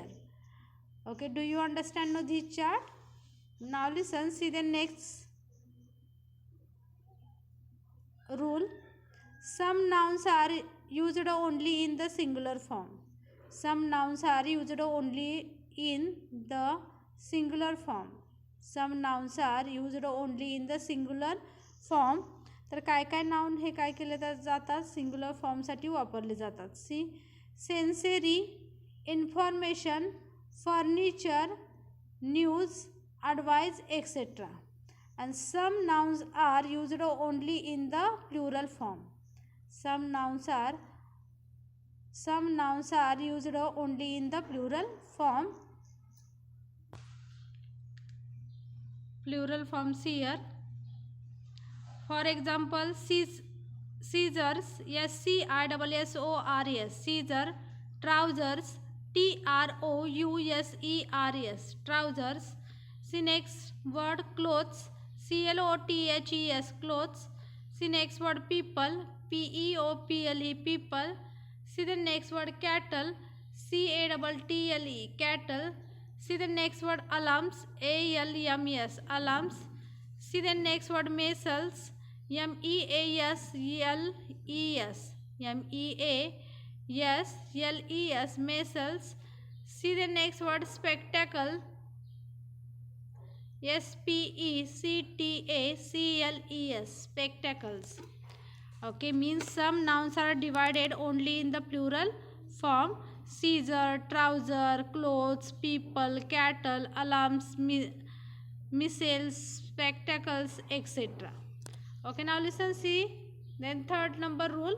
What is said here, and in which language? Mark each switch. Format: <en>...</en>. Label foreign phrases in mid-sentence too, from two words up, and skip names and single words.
<en>Okay, do you understand now this chart? Now listen, see the next rule. Some nouns are used only in the singular form. Some nouns are used only in the singular form. Some nouns are used only in the singular form.</en> <mr>तर काय काय नाउन हे काय केले जातात,</mr> <en>singular formसाठी</en> <mr>वापरले जातात.</mr> <en>see scenery, information, furniture, news, advice, etc. And some nouns are used only in the plural form. Some nouns are used only in the plural form. Plural forms here. For example, scissors, S-C-I-S-S-O-R-S, scissor, trousers, T-R-O-U-S-E-R-S, trousers. See next word, clothes, C-L-O-T-H-E-S, clothes. See next word, people, P-E-O-P-L-E, people. See the next word, cattle, C-A-T-T-L-E, cattle. See the next word, alarms, A-L-M-S, alarms. See the next word, measles, M-E-A-S-L-E-S, M-E-A-S-L-E-S, measles. See the next word, spectacle, S-P-E-C-T-A-C-L-E-S, spectacles. Okay, means some nouns are divided only in the plural form. Scissor, trouser, clothes, people, cattle, alarms, missiles, spectacles, etc. Okay, now listen, see. Then third number rule.</en>